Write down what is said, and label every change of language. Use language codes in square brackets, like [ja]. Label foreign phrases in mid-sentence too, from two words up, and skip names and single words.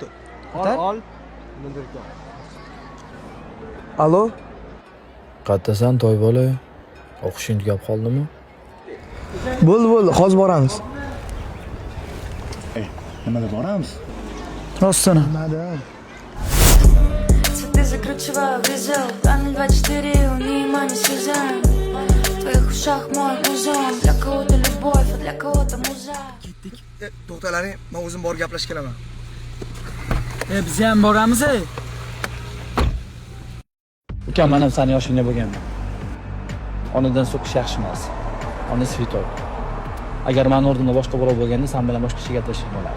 [uz] Ol. Allo? Qayerdasan to'y bola? O'qishing tugab qoldimi? Bo'ldi, hozir boramiz. Nimada boramiz? Rostini. Madam. [ru] Цветы закручиваю в резел. Планы 24, внимание сезон. В твоих ушах мой музон. Для кого-то любовь, а для кого-то муза. [uz] To'xtalaring, men o'zim borib gaplashib kelaman. Biz ham boramiz. Ukam, men ham seni yoshingda bo'lganman. Onadan so'kish yaxshi emas. Ona svitoy. Agar men o'rnimda boshqa bola bo'lganda, sen bilan boshqacha gaplashib bo'lardi.